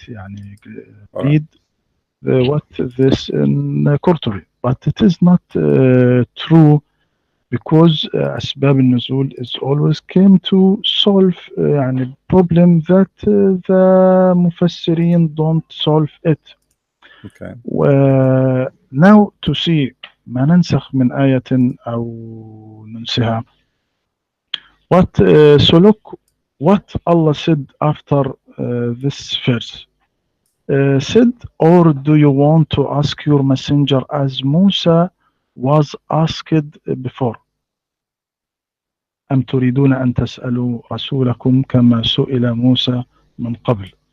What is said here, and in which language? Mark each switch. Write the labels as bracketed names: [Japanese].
[English] Yani, read what this in Qurtubi, but it is not true because أسباب النزول is always came to solve يعني problem that the مفسرين don't solve it. Okay. Now to see [Arabic] ما ننسخ من آية أو ننسها. [English] What so look what Allah said after this verse. Said, or do you want to ask your messenger as Musa was asked before? [Arabic] أم تريدون أن تسألوا رسولكم كما سئل موسى من قبل.